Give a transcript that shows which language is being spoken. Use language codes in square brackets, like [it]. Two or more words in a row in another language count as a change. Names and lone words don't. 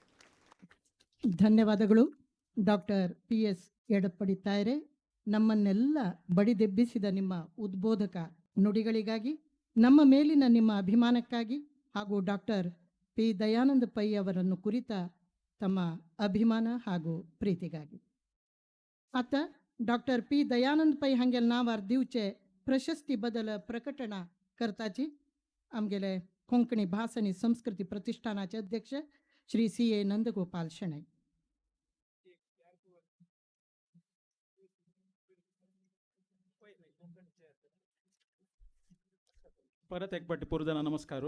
[kn] ಧನ್ಯವಾದಗಳು ಡಾಕ್ಟರ್ PS ಎಡಪ್ಪಡಿ ತಾಯರೆ. ನಮ್ಮನ್ನೆಲ್ಲ ಬಡಿದೆಬ್ಬಿಸಿದ ನಿಮ್ಮ ಉದ್ಬೋಧಕ ನುಡಿಗಳಿಗಾಗಿ, ನಮ್ಮ ಮೇಲಿನ ನಿಮ್ಮ ಅಭಿಮಾನಕ್ಕಾಗಿ ಹಾಗೂ ಡಾಕ್ಟರ್ P ದಯಾನಂದ ಪೈ ಅವರನ್ನು ಕುರಿತ ತಮ್ಮ ಅಭಿಮಾನ ಹಾಗೂ ಪ್ರೀತಿಗಾಗಿ. [kok] आता डॉक्टर P दयानंद पै हांगेल नांवार दिवचे प्रशस्ती बदल प्रकटणा करताची आमगेले कोंकणी भास आनी संस्कृती प्रतिष्ठानाचे अध्यक्ष श्री CA नंदगोपाल शेणै. परत एक पट्टी पूर्व जण नमस्कार.